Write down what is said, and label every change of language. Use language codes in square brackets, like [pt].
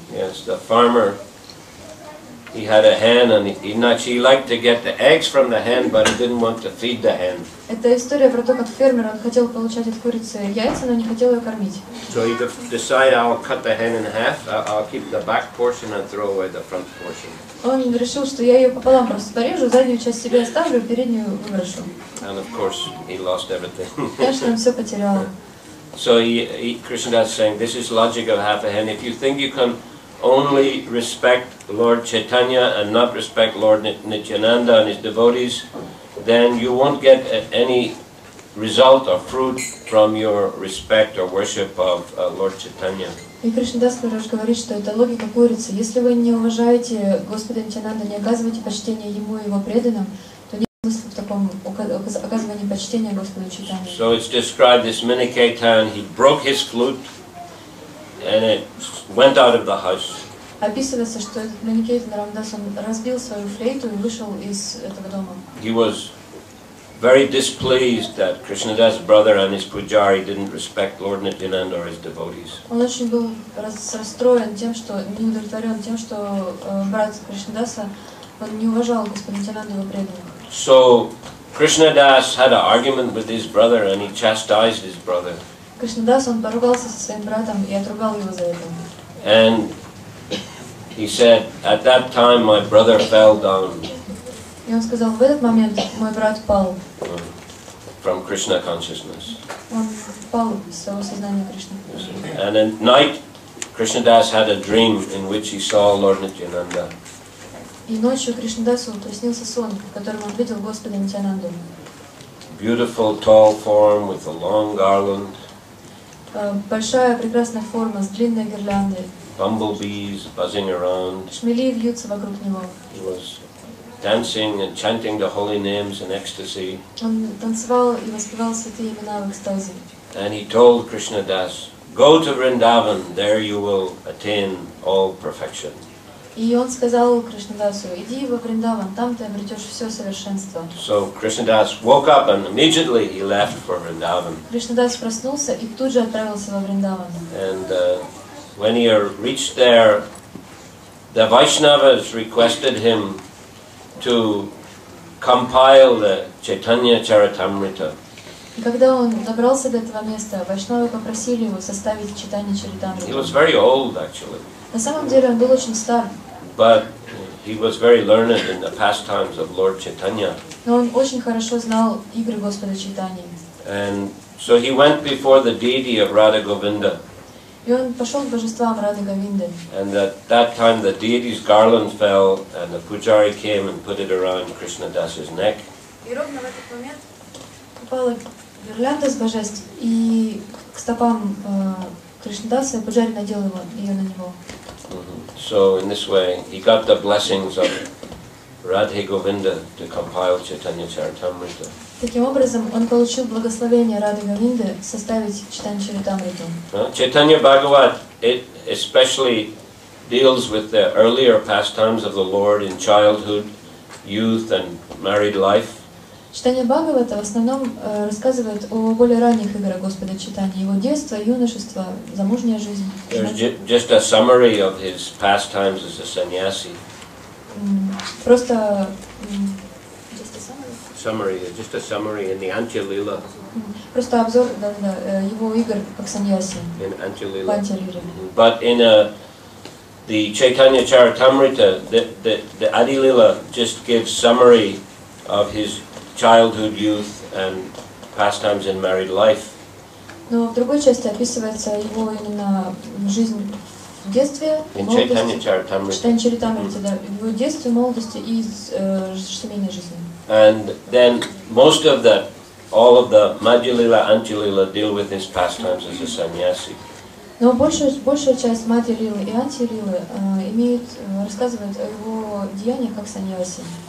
[en] Yes, the farmer, he had a hen and he liked to get the eggs from the hen, but he didn't want to feed the hen. [ru] Это история про то, как фермер, он хотел получать от курицы яйца, но не хотел ее кормить. [en] So he decided, I'll cut the hen in half, I'll keep the back portion and throw away the front portion. [ru] Он решил, что я ее пополам просто порежу, заднюю часть себе оставлю, переднюю выброшу. [en] And of course, he lost everything. [ru] Конечно, он все потерял. [en] So Krishnadas is saying, this is logic of half a hen. If you think you can only respect Lord Chaitanya and not respect Lord Nityananda and his devotees, then you won't get any result or fruit from your respect or worship of Lord Chaitanya. [ru] И Кришнадас Кавирадж говорит, что это логика курицы. Если вы не уважаете Господа Нитянанда, не оказываете почтения ему и его преданным, то нет смысла в таком оказывании почтения Господу Чайтанье. [en] So it's described this Miniketan, he broke his flute and it went out of the house. [ru] Описывается, что этот Маникейтан Рамдас, он разбил свою флейту и вышел из этого дома. [en] He was very displeased that Krishnadas' brother and his pujari didn't respect Lord Nityananda or his devotees. [ru] Он очень был расстроен тем, что не удовлетворен тем, что брат Кришнадаса он не уважал Господина Нитянанду и его преданных. [en] So Krishnadas had an argument with his brother and he chastised his brother. [ru] Кришнадас он поругался со своим братом и отругал его за это. [en] And he said, at that time my brother fell down. [ru] И он сказал, в этот момент мой брат пал. [en] From Krishna consciousness. [ru] Он пал из своего сознания Кришны. [en] And at night, Krishnadas had a dream in which he saw Lord Nityananda. [ru] И ночью Кришнадасу приснился сон, в котором он видел Господа Нитянанду. [en] Beautiful tall form with a long garland. [ru] Большая прекрасная форма с длинной гирляндой. [en] Bumblebees buzzing around. [ru] Шмели вьются вокруг него. [en] He was dancing and chanting the holy names in ecstasy. [ru] Он танцевал и воспевал святые имена в экстазе. [en] And he told Krishnadas, go to Vrindavan, there you will attain all perfection. [ru] И он сказал Кришнадасу, иди во Вриндаван, там ты обретешь все совершенство. [en] So Krishnadas woke up and immediately he left for Vrindavan. [ru] Кришнадас проснулся и тут же отправился во Вриндаван. [en] And when he reached there, the Vaishnavas requested him to compile the Chaitanya Charitamrita. [ru] И когда он добрался до этого места, вайшнавы попросили его составить читание Чаритамриту. [en] He was very old, actually. [ru] На самом деле он был очень стар. [en] But he was very learned in the pastimes of Lord Chaitanya. [ru] Но он очень хорошо знал игры Господа Чайтаньи. [en] And so he went before the deity of Radha Govinda. [ru] И он пошел к божествам Рады Говинды. [en] And at that time the deity's garland fell and the pujari came and put it around Krishnadas's neck. [ru] И ровно в этот момент упала гирлянда с божеств, и к стопам Кришнадаса пуджари надел ее на него. [en] So in this way he got the blessings of Radhe Govinda to compile Chaitanya Charitamrita. [ru] Таким образом, он получил благословение Рады Говинды составить читание Чаритамриту. [en] Chaitanya Bhagavat, it especially deals with the earlier pastimes of the Lord in childhood, youth and married life. [ru] Читание Бхагавата в основном рассказывает о более ранних играх Господа Чайтаньи, его детство, юношество, замужняя жизнь. [en] There's just a summary of his pastimes as a sannyasi. [ru] Просто [en] just a summary in the Antya Lila. [ru] Просто обзор его игр как саньяси. [en] In Antya Lila. [ru] В Антя-лиле. [en] But in the Chaitanya Charitamrita, the Adi Lila just gives summary of his childhood, youth and pastimes in married life. [ru] Но в другой части описывается его именно жизнь в детстве, молодости. Читание Чаритамрити, да, в его детстве, молодости и семейной жизни. [en] And then most of all of the Madhya Lila, Antya Lila deal with his pastimes as a sannyasi. [ru] Но большая часть Мадья Лилы и Анти Лилы рассказывает о его деяниях как саньяси.